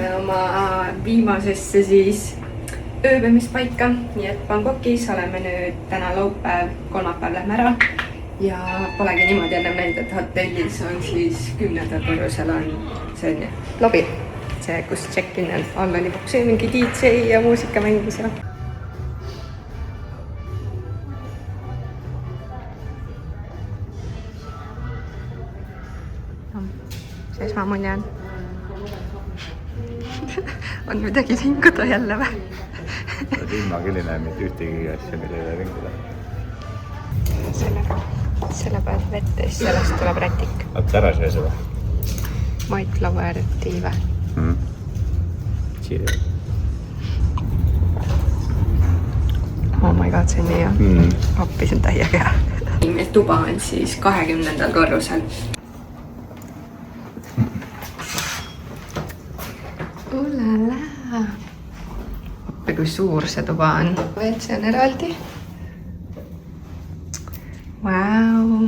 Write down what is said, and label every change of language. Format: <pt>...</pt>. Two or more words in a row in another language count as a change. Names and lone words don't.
<et>oma viimasesse siis ööbimispaika, nii et Bangkokis oleme nüüd täna laupäev, kolmapäev lähme ära ja polegi niimoodi ennem näinud, et hotellis on siis 10. korrusel on see lobi, see kus check-in on, all oli mingi DJ ja muusika mängis ja see esmamulje on on midagi vinguda jälle või? ilma küll ei näe mitte ühtegi asja, mida ei ole vinguda. Selle pealt vette, siis sellest tuleb rätik. Oot, ära söö seda.</et> <en>White flower tea või? Cheers. Oh my god,</en> <et>see on nii hea. Appi, see on täiega hea. Meil tuba on siis 20. korrusel. Ulala. Appi, kui suur see tuba on. WC on eraldi. Vau.</et>